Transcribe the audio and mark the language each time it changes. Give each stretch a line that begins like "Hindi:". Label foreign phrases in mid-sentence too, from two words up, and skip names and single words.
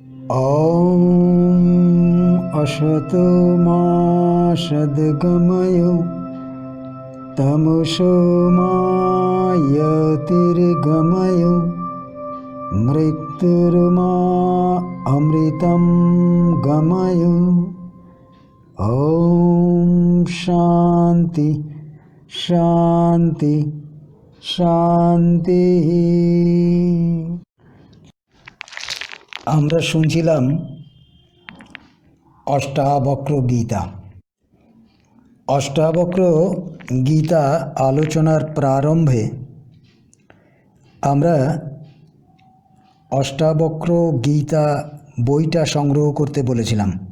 Sanskrit: ॐ असतो मा सद्गमय तमसो मा ज्योतिर्गमय मृत्युर्मा अमृतं गमय। ॐ शान्ति शान्ति शान्ति।
Bangla: আমরা শুনছিলাম অষ্টাবক্র গীতা। অষ্টাবক্র গীতা আলোচনার প্রারম্ভে আমরা অষ্টাবক্র গীতা বইটা সংগ্রহ করতে বলেছিলাম।